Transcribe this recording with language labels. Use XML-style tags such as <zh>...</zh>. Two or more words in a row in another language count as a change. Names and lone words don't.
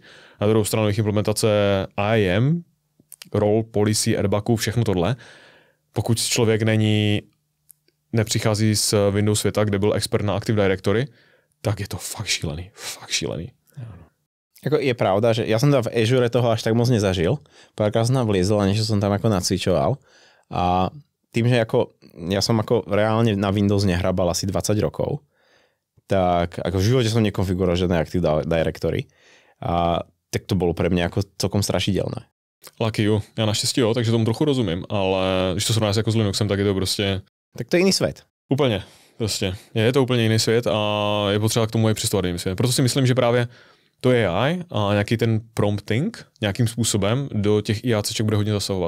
<cs>Na druhou stranu jejich implementace IAM, role, policy, airbagu, všechno tohle. Pokud člověk nepřichází z Windows světa, kde byl expert na Active Directory, tak je to fakt šílený. Fakt šílený. Jako je pravda, že</cs> <sk>ja som tam v Azure toho až tak moc nezažil. Párkrát som tam vliezol a niečo som tam ako nacvičoval. A tým, že ako, ja som ako reálne na Windows nehrabal asi 20 rokov, tak ako v živote som nekonfiguroval žiadne Active Directory. A tak to bolo pre mňa ako celkom strašidelné.</sk> <en>Lucky you.</en> <cs>Já naštěstí jo, takže tomu trochu rozumím, ale když to srovnáš jako s Linuxem, tak je to prostě... Tak to je jiný svět. Úplně. Prostě. Je to úplně jiný svět a je potřeba k tomu i přistupovat jiný svět. Proto si myslím, že právě to AI a nějaký ten prompting nějakým způsobem do těch IACček bude hodně zasahovat.</cs>